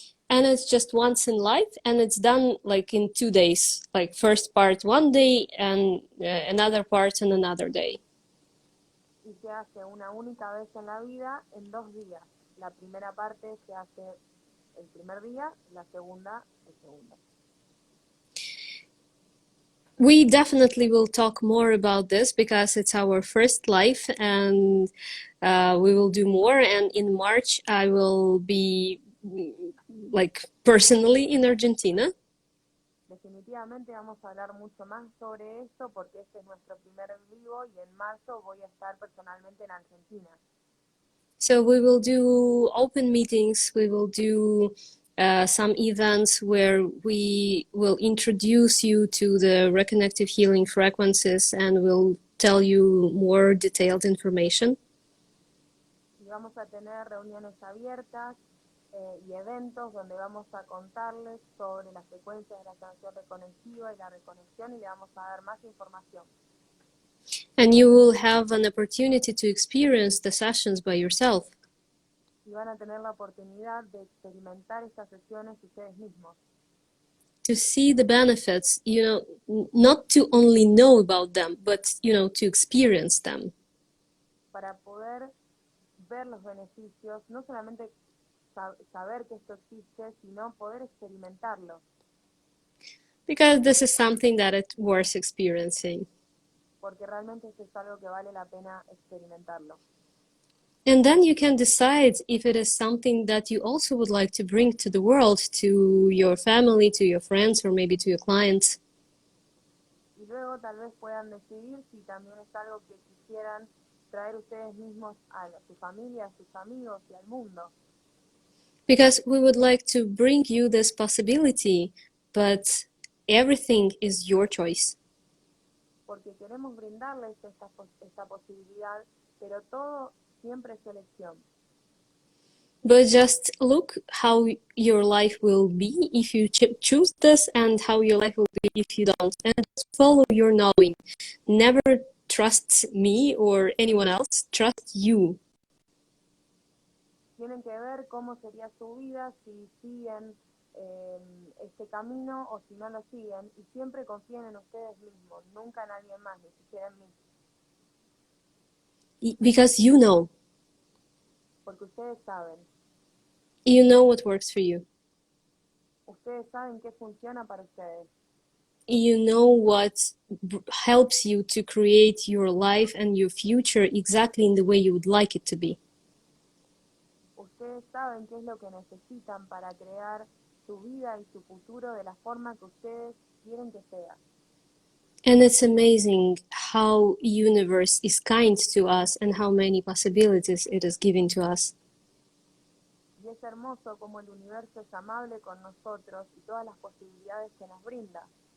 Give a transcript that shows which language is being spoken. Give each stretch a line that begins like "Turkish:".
English: And it's just once in life, and it's done like in 2 days, like first part one day and another part on another day.
Spanish: Y se hace una única vez en la vida en 2 días. La primera parte se hace el primer día, la segunda el segundo.
English: We definitely will talk more about this because it's our first live, and we will do more. And in March, I will be like personally in Argentina.
Spanish: Definitivamente vamos a hablar mucho más sobre esto porque este es nuestro primer vivo y en marzo voy a estar personalmente en Argentina.
English: So we will do open meetings, we will do some events where we will introduce you to the reconnective healing frequencies and we'll tell you more detailed information.
Spanish: Y vamos a tener reuniones abiertas y eventos donde vamos a contarles sobre las frecuencias de la sanación reconectiva y la reconexión y le vamos a dar más información.
English: And you will have an opportunity to experience the sessions by yourself.
Spanish: Y van a tener la oportunidad de experimentar estas sesiones ustedes mismos.
English: To see the benefits, not to only know about them, but, to experience them.
Spanish: Para poder ver los beneficios, no solamente saber que esto existe, sino poder experimentarlo.
English: Because this is something that it's worth experiencing.
Spanish: Porque realmente esto es algo que vale la pena experimentarlo.
English: And then you can decide if it is something that you also would like to bring to the world, to your family, to your friends, or maybe to your clients.
Spanish: Y luego tal vez puedan decidir si también es algo que quisieran traer ustedes mismos a su familia, a sus amigos y al mundo.
English: Because we would like to bring you this possibility, but everything is your choice.
Spanish: Porque queremos brindarles esta posibilidad, pero todo siempre es elección.
English: But just look how your life will be if you choose this, and how your life will be if you don't. And just follow your knowing. Never trust me or anyone else. Trust you.
Spanish: Tienen que ver cómo sería su vida si siguen este camino o si no lo siguen. Y siempre confíen en ustedes mismos, nunca en alguien más, ni siquiera en mí.
English: Because you know.
Spanish: Porque ustedes saben.
English: You know what works for you.
Spanish: Ustedes saben qué funciona para ustedes.
English: You know what helps you to create your life and your future exactly in the way you would like it to be.
Spanish: Ustedes saben qué es lo que necesitan para crear su vida y su futuro de la forma que ustedes quieren que sea.
English: And it's amazing how universe is kind to us and how many possibilities it is giving to us.
Spanish: Y es hermoso como el universo es amable con nosotros y todas las posibilidades que nos brinda.